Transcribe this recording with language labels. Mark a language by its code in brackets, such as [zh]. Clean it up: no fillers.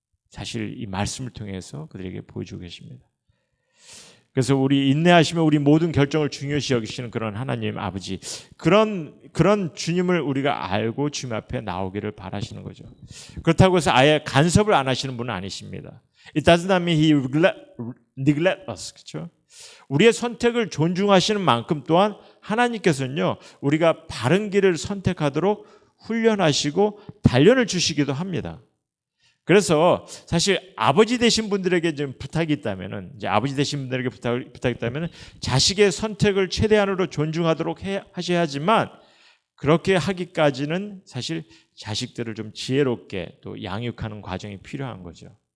[ko] 사실 이 말씀을 통해서 그들에게 보여주고 계십니다. 그래서 우리 인내하시며 우리 모든 결정을 중요시 여기시는 그런 하나님 아버지, 그런 주님을 우리가 알고 주님 앞에 나오기를 바라시는 거죠. 그렇다고 해서 아예 간섭을 안 하시는 분은 아니십니다. [en] It doesn't mean he neglect us. [ko] 그렇죠? 우리의 선택을 존중하시는 만큼 또한 하나님께서는요, 우리가 바른 길을 선택하도록 훈련하시고 단련을 주시기도 합니다. 그래서 사실 아버지 되신 분들에게 좀 부탁이 있다면은, 이제 아버지 되신 분들에게 부탁이 있다면은 자식의 선택을 최대한으로 존중하도록 하셔야지만, 그렇게 하기까지는 사실 자식들을 좀 지혜롭게 또 양육하는 과정이 필요한 거죠.